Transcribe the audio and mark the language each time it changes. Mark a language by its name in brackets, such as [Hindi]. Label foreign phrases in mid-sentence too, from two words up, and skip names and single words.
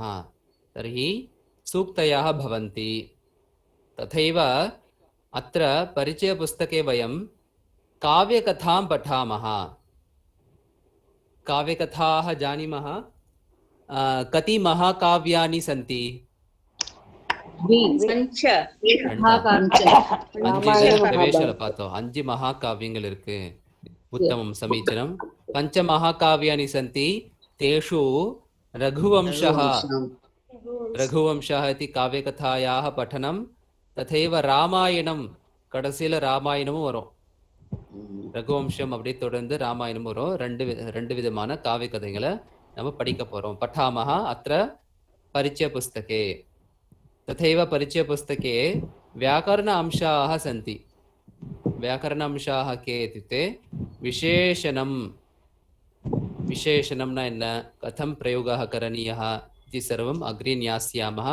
[Sanskrit] तर्हि सूक्तयः भवन्ति. तथैव अत्र परिचयपुस्तके वयं काव्यकथां पठामः. काव्यकथाः जानीमः. कति महाकाव्यानि सन्ति? [Tamil] அஞ்சு மகாகாவியங்கள் இருக்கு. [Sanskrit] उत्तमं, समीचीनं. पञ्चमहाकाव्यानि सन्ति. तेषु रघुवंशः इति काव्यकथायाः पठनं, तथैव रामायणं, [Tamil] கடைசியில ராமாயணமும் வரும். ரகுவம்சம் அப்படி தொடர்ந்து ராமாயணம் வரும். ரெண்டு விதமான காவிய கதைகளை நம்ம படிக்க போறோம். [Sanskrit] पठामः अत्र परिचयपुस्तके. तथैव परिचयपुस्तके व्याकरण अंशाः सन्ति. व्याकरण अंशाः के इत्युक्ते विशेषणं न कथं प्रयोगः करणीयः इति सर्वम् अग्रे ज्ञास्यामः.